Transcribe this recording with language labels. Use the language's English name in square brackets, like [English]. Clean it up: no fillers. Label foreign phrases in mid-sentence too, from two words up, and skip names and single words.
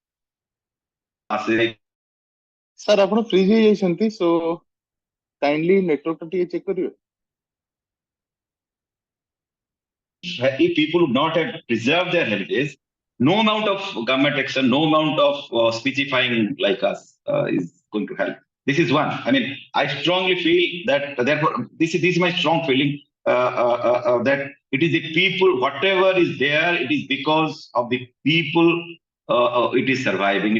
[English] Sir, [Odia] ଆପଣ freeze ହେଇଯାଇଛନ୍ତି, [English] so kindly network [Odia] ଟା ଟିକେ check କରିବେ. [English] If people would not have preserved their heritage, no amount of government action, no amount of speechifying like us is going to help. This is one. I mean, I strongly feel that, therefore, this is my strong feeling that it is the people, whatever is there, it is because of the people it is surviving.